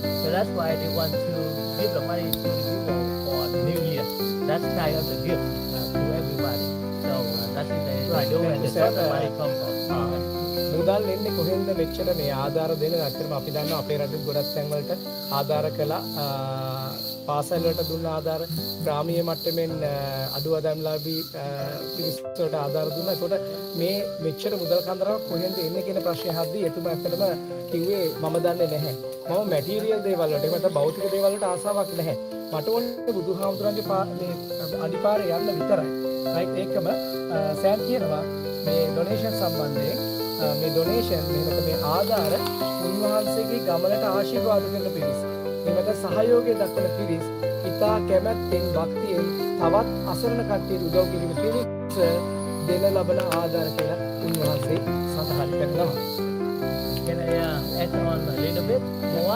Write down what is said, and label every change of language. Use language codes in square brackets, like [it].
[en] So that's why they want to give the money to the people for the new year. That's kind of the gift to everybody. So that's what they do, and that's where the money comes from. [si] මුදල් එන්නේ කොහෙන්ද මෙච්චර මේ ආධාර දෙන ඇත්තටම අපි දන්නවා අපේ රටේ ගොඩක් තැන් වලට ආධාර කළා පාසල් වලට දුන්න ආධාර ග්‍රාමීය මට්ටමින් අඩු ආදායම්ලාභී පිරිස් වලට ආධාර දුන්නා. ඒකට මේ මෙච්චර මුදල් කන්දරාවක් කොහෙන්ද එන්නේ කියන ප්‍රශ්නය අහද්දී එතුමා ඇත්තටම කිව්වේ මම දන්නේ නැහැ. මම මැටීරියල් දේවල් වලට මට භෞතික දේවල් වලට ආසාවක් නැහැ. මට ඕනේ බුදුහාමුදුරන්ගේ මේ අඩිපාරේ යන්න විතරයි. රයිට් ඒකම සෑම් කියනවා මේ ඩොනේෂන් සම්බන්ධයෙන් මේ ඩොනේෂන් මෙහෙම මේ ආධාර උන්වහන්සේගේ ගමනට ආශිර්වාද කරන පිරිස්. මේකට සහයෝගය දක්වන පිරිස් ඉතා කැමැත්තෙන් භක්තියෙන් තවත් අසරණ කට්ටියට උදව් කිරීම පිණිස දෙන ලබන ආධාර කියලා උන්වහන්සේ සඳහන් කරනවා. [en] Can I add on a little bit more?